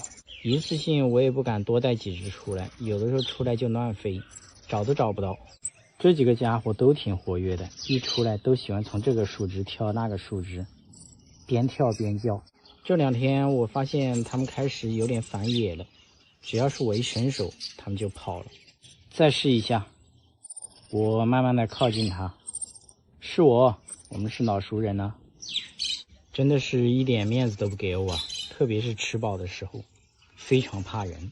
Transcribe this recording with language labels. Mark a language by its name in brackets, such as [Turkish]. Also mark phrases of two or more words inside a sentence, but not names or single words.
[Chinese] 一次性我也不敢多帶幾隻出來，有的時候出來就亂飛，找都找不到。這幾個家伙都挺活躍的，一出來都喜歡從這個樹枝跳那個樹枝，邊跳邊叫。這2天我發現他們開始有點反野了，只要是我一伸手，他們就跑了。再試一下，我慢慢的靠近他，是我們是老熟人了，真的是一點面子都不給我啊，特別是吃飽的時候，非常怕人。